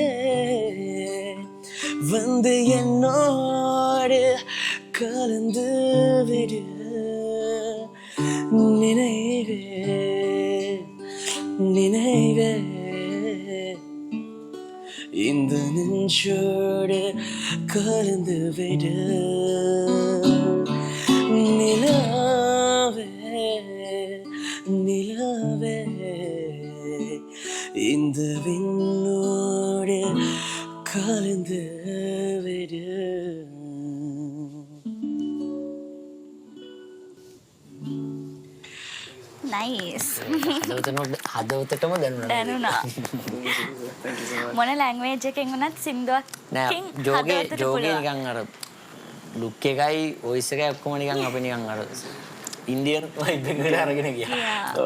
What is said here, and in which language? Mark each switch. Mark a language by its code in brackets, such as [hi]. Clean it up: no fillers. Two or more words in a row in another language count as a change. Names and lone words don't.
[ta] வந்து என்னோடு கலந்து விடு நினைவே நினைவே இந்த நெஞ்சோடு கலந்து விடு நிலவே நிலவே இந்த விண்ணோடு கலந்து விடு [si] නයිස් හදවතටම දැනුණා මොන ලැන්ග්වේජ් එකෙන් වුණත් සින්දුවක් නෑ ජෝගේ නිකන් අර ලුක් එකයි වොයිස් එකයි ඔක්කොම නිකන් අපි නිකන් අර [en] Indian vibe [si] එකකට අරගෙන ගියා.